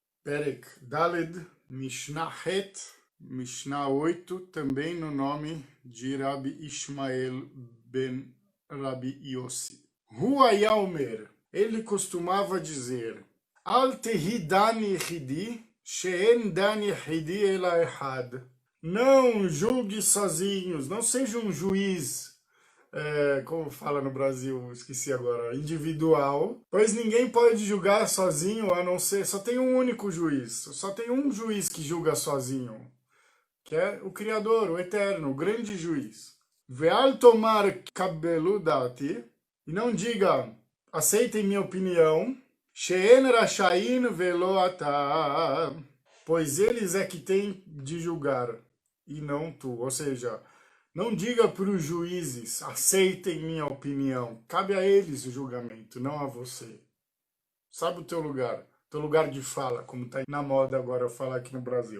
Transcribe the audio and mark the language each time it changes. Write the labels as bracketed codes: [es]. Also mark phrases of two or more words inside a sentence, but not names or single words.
[he] פרק דלת, משנה חית, משנה 8, [pt] também no nome de Rabi Ishmael ben Rabi Yossi. [he] הוא היה אומר, [pt] ele costumava dizer: [he] אל תהי דן יחידי, שאין דן יחידי אלא אחד. [pt] Não julgue sozinhos, não seja um juiz, como fala no Brasil, esqueci agora, individual, pois ninguém pode julgar sozinho, a não ser, só tem um único juiz, só tem um juiz que julga sozinho, que é o Criador, o Eterno, o grande juiz. [he] ואל תאמר קבלו דעתי, [pt] e não diga, aceitem minha opinião, [he] שהן רשאין ולא אתה, [pt] pois eles é que têm de julgar, e não tu, ou seja, não diga para os juízes, aceitem minha opinião. Cabe a eles o julgamento, não a você. Sabe o teu lugar de fala, como está na moda agora falar aqui no Brasil.